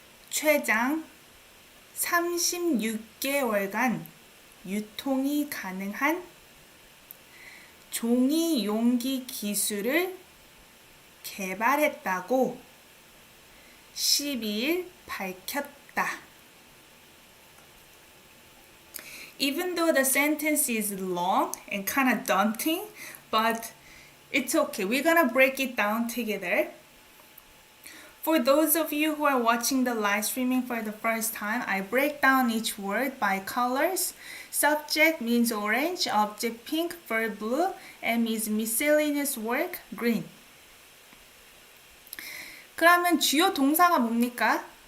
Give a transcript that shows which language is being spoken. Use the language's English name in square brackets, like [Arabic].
[Korean] 최장 36개월간 유통이 가능한 종이 용기 기술을 개발했다고 12일 밝혔다. [English] Even though the sentence is long and kind of daunting, but it's okay. We're gonna break it down together. For those of you who are watching the live streaming for the first time, I break down each word by colors. Subject means orange, object pink, verb blue, and means miscellaneous work green. [Korean] 그러면 주요 동사가 뭡니까?